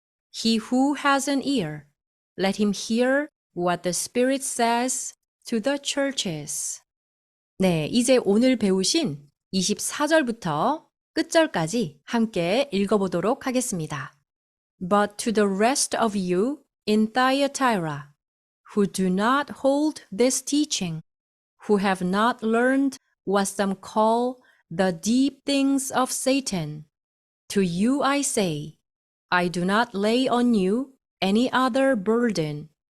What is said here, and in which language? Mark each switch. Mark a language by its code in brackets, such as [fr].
[en] He who has an ear, let him hear what the Spirit says to the churches. [ko] 네, 이제 오늘 배우신 24절부터 끝절까지 함께 읽어보도록 하겠습니다. [en] But to the rest of you in Thyatira, who do not hold this teaching, who have not learned what some call the deep things of Satan, to you I say, I do not lay on you any other burden.